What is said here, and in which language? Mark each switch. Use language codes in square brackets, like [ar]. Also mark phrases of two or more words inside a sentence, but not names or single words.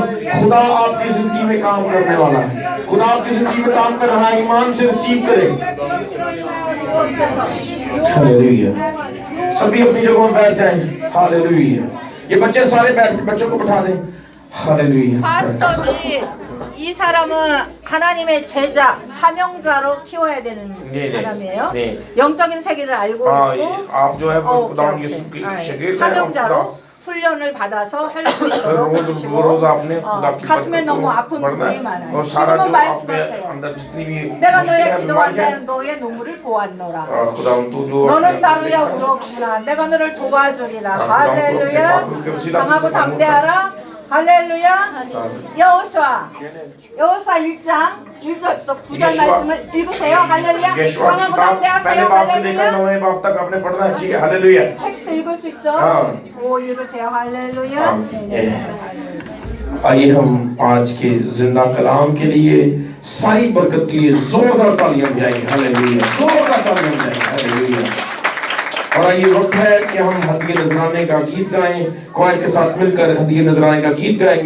[ur] خدا آپ کی زندگی میں کام کرنے والا ہے، خدا آپ کی زندگی میں کام کر رہا ہے، ایمان سے ریسیو کریں. ہالیلویاہ۔ سبھی اپنی جگہ پر بیٹھ جائیں. हालेलुया। یہ بچے سارے بیٹھ، بچوں کو بٹھا دیں. हालेलुया। [ko] 파스터지 이 사람은 하나님의 제자, 사명자로 키워야 되는 사람이에요. 네. 영적인 세계를 알고 있고 [ur] آپ جو ہے وہ خدا [ko] 오케이, [ur] यीशु [ko] 오케이. [ur] के [ko] 아, [ur] شاگرد ہیں. [ko] 사명자로 훈련을 받아서 할 수 있도록 [ur] روز آپ نے خدا کی [ko] 가슴에 [ur] बरकत [ko] 너무 [ur] को [ko] 아픈 [ur] बढ़ना [ko] 부분이 [ur] है [ko] 많아요. [ur] اور سارا [ko] 지금은 [ur] جو آپ کے [ko] 말씀하세요. [ur] اندر جتنی بھی [ko] 내가 너의 [ur] مشکل ہے, [ko] 기도한 [ur] بیماری ہے, [ko] 너의 눈물을 보았노라. [ur] خدا تو جو [ko] 너는 나루야 울었구나. 내가 너를 도와주리라. 할렐루야. 강하고 담대하라. 할렐루야. 여호수아 1장 1절 또 9절 말씀을 읽으세요. 할렐루야. 강하고 담대하세요. 할렐루야. [ur] نویں باب تک آپ نے پڑھنا ہے، ٹھیک ہے. हालेलुया। [ko] 텍스트 읽을 수 있죠? [ur] हाँ। [ko] 오 읽으세요. 할렐루야. [ur] آئیے ہم آج کے زندہ کلام کے لیے ساری برکت کے لیے زوردار تالیاں بجائیں گے. हालेलुया। زوردار تالیاں بجائیں گے. हालेलुया। اور یہ وقت ہے کہ ہم ہدیے نذرانے کا گیت گائیں، کوائر کے ساتھ مل کر ہدیے نذرانے کا گیت گائیں گے.